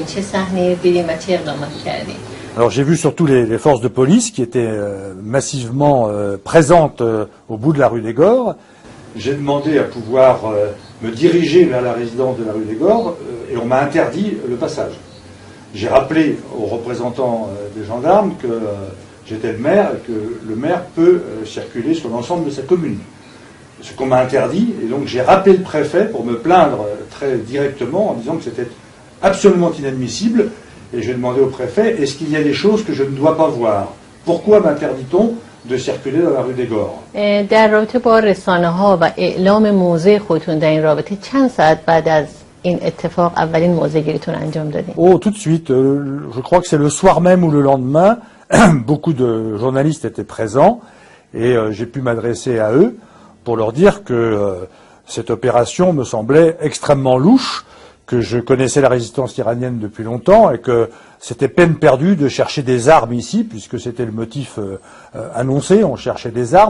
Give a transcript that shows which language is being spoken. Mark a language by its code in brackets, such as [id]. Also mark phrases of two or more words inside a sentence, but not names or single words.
[fa] چه صحنه دیدین و چه اقدامات کردین؟ [fr] Alors j'ai vu surtout les forces de police qui étaient massivement présentes au bout de la rue des Gores. J'ai demandé à pouvoir me diriger vers la résidence de la rue des Gores et on m'a interdit le passage. J'ai rappelé aux représentants des gendarmes que j'étais le maire et que le maire peut circuler sur l'ensemble de sa commune. Ce qu'on m'a interdit, et donc j'ai rappelé le préfet pour me plaindre très directement en disant que c'était absolument inadmissible, et j'ai demandé au préfet, est-ce qu'il y a des choses que je ne dois pas voir? Pourquoi m'interdit-on de circuler dans la rue des Gores? [fa] در رابطه با رسانه‌ها و اعلام موضع خودتون در این رابطه چند ساعت بعد از این اتفاق اولین موضع گیریتون انجام دادین؟ [fr] Oh, tout de suite, je crois que c'est le soir même ou le lendemain, beaucoup de journalistes étaient présents, et j'ai pu m'adresser à eux pour leur dire que cette opération me semblait extrêmement louche, que je connaissais la résistance iranienne depuis longtemps et que c'était peine perdue de chercher des armes ici, puisque c'était le motif annoncé, on cherchait des armes.